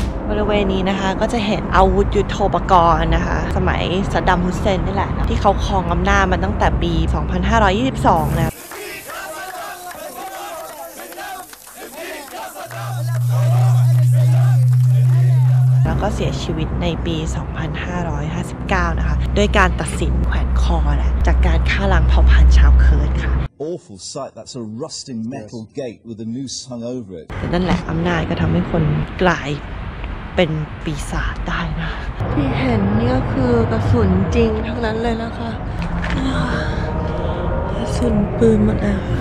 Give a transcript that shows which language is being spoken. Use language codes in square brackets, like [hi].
[th] บริเวณนี้นะคะก็จะเห็นอาวุธยุทโธปกรณ์นะคะสมัยซัดดัม ฮุสเซนนี่แหละที่เขาครองอำนาจมาตั้งแต่ปี 2522 นะแล้วก็เสียชีวิตในปี 2559 นะคะด้วยการตัดสินแขวนคอแหละจากการฆ่าล้างเผ่าพันธุ์ชาวเคิร์ดค่ะ [en] Awful sight. That's a rusting metal gate with a noose hung over it. [th] แต่นั่นแหละอำนาจก็ทำให้คนกลายเป็นปีศาจได้นะที่เห็นนี่ก็คือกระสุนจริงทั้งนั้นเลยนะคะกระสุนปืนหมดแล้ว